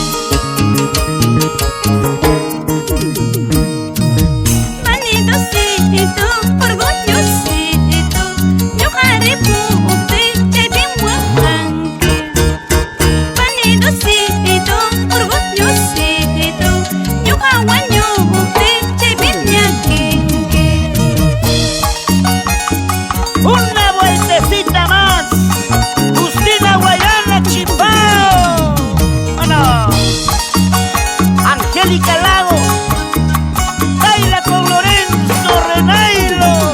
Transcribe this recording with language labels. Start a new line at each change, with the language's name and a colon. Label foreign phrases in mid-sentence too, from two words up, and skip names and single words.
Spanish: Manidosito, orgullosito,
Quechua: ñuqa ripupti chaypin waqanki.
Spanish: Manidosito, orgullosito,
Quechua: ñuqa wañupti chaypin llakinki.
Spanish: Una vueltecita más. Justina Guayana Chimbao. Vámonos. Angélica Lago. Baila con Lorenzo Renailos.